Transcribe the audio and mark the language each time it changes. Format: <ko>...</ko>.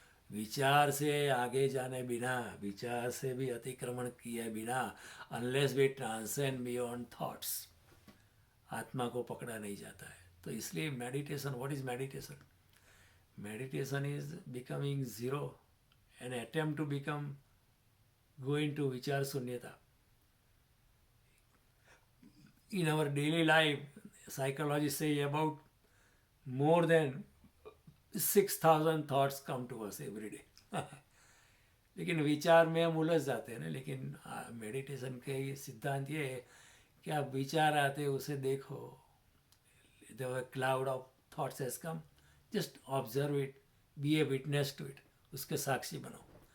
<hi>विचार से आगे जाने बिना, विचार से भी अतिक्रमण किए बिना,</hi> <en>unless we transcend beyond thoughts,</en> <hi>आत्मा को पकड़ा नहीं जाता है। तो इसलिए</hi> <en>Meditation, what is meditation? Meditation is becoming zero, an attempt to become going to</en> <hi>विचार शून्यता।</hi> <en>In our daily life, psychologists say about more than 6,000 thoughts come to us every day.</en> <hi>लेकिन विचार में हम उलझ जाते हैं ना। लेकिन मेडिटेशन के ये सिद्धांत ये है कि आप विचार आते उसे देखो,</hi> <en>the cloud of thoughts has come, just observe it, be a witness to it,</en> <hi>उसके साक्षी बनो।</hi>